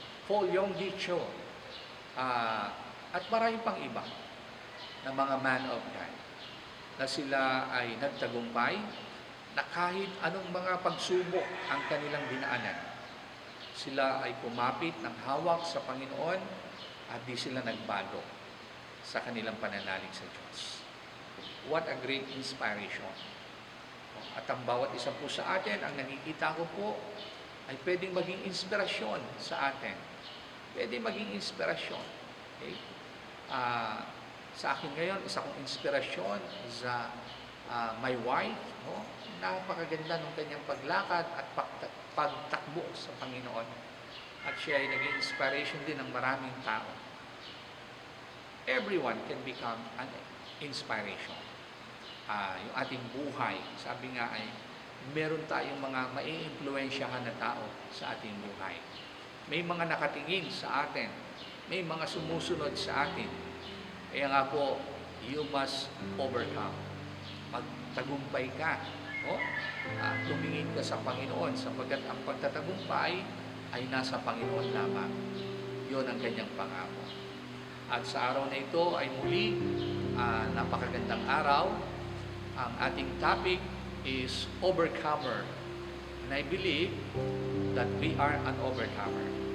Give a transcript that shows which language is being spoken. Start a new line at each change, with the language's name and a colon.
Filipino: Paul Yonggi Cho, at marami pang iba na mga
English: man of God,
Filipino: na sila ay nagtagumpay, na kahit anong mga pagsubok ang kanilang dinaanan, sila ay kumapit ng hawak sa Panginoon at di sila nagbago sa kanilang pananalig sa Diyos.
English: What a great inspiration.
Filipino: At ang bawat isa po sa atin, ang nakikita ko po, ay pwedeng maging inspirasyon sa atin. Pwedeng maging inspirasyon. Okay? Sa akin ngayon, isa kong inspirasyon sa
English: my wife.
Filipino: No? Napakaganda ng kanyang paglakad at pagtakbo sa Panginoon. At siya ay naging inspiration din ng maraming tao.
English: Everyone can become an inspiration.
Filipino: Yung ating buhay, sabi nga ay, meron tayong mga mai-impluwensyahan na tao sa ating buhay. May mga nakatingin sa atin, may mga sumusunod sa atin. Kaya nga po,
English: you must overcome.
Filipino: Magtagumpay ka. No? Tumingin ka sa Panginoon, sapagkat ang pagtatagumpay ay nasa Panginoon lamang. Yun ang kanyang pangako. At sa araw na ito ay muli, napakagandang araw. Ang ating topic
English: is overcomer. And I believe that we are an overcomer.